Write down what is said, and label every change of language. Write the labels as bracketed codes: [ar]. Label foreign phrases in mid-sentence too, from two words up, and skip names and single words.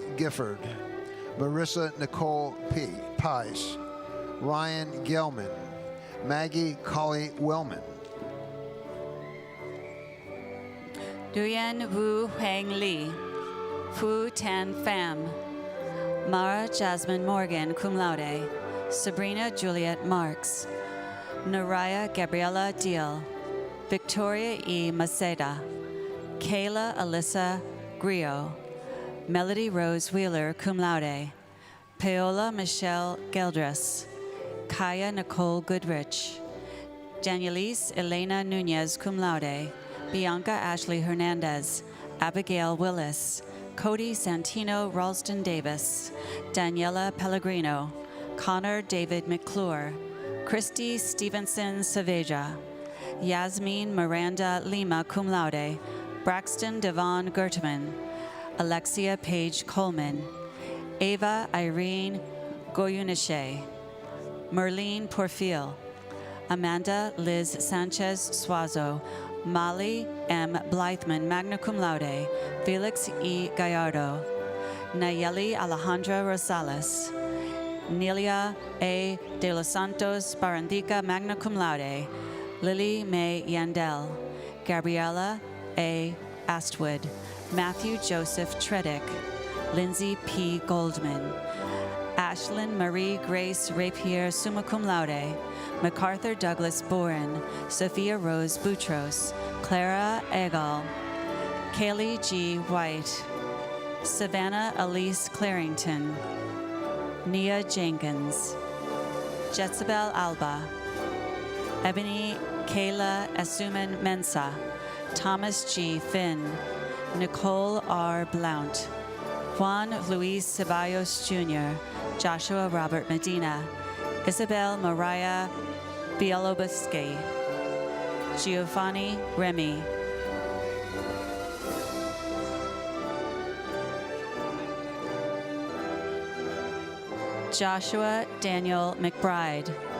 [en] Gifford, Marissa Nicole P. Pice, Ryan Gelman, Maggie Colley Wellman, Duyen Wu Huang Li, Fu Tan Pham, Mara Jasmine Morgan, [la] cum laude, [en] Sabrina Juliet Marks, Naraya Gabriela Deal, Victoria E. Maceda, Kayla Alyssa Griot, Melody Rose Wheeler, [la] cum laude, [en] Paola Michelle Geldres, Kaya Nicole Goodrich, Danielise Elena Nunez, [la] cum laude, [en] Bianca Ashley Hernandez, Abigail Willis, Cody Santino Ralston Davis, Daniela Pellegrino, Connor David McClure, Christy Stevenson Saveja, Yasmin Miranda Lima, [la] cum laude, [en] Braxton Devon Gertman, Alexia Page Coleman, Ava Irene Goyuniche, Merlene Porfil, Amanda Liz Sanchez Suazo, Molly M. Blythman, [la] magna cum laude, [en] Felix E. Gallardo, Nayeli Alejandra Rosales, Nelia A. de los Santos Barandica, [la] magna cum laude, [en] Lily May Yandel, Gabriela A. Astwood, Matthew Joseph Tredick, Lindsay P. Goldman, Ashlyn Marie Grace Rapier, [la] summa cum laude, [en] MacArthur Douglas Boren, Sophia Rose Boutros, Clara Egal, Kaylee G. White, Savannah Elise Clarington, Nia Jenkins, Jezebel Alba, Ebony Kayla Asuman Mensa, Thomas G. Finn, Nicole R. Blount, Juan Luis Ceballos Jr., Joshua Robert Medina, Isabel Mariah Bielobusky, Giovanni Remy, Joshua Daniel McBride,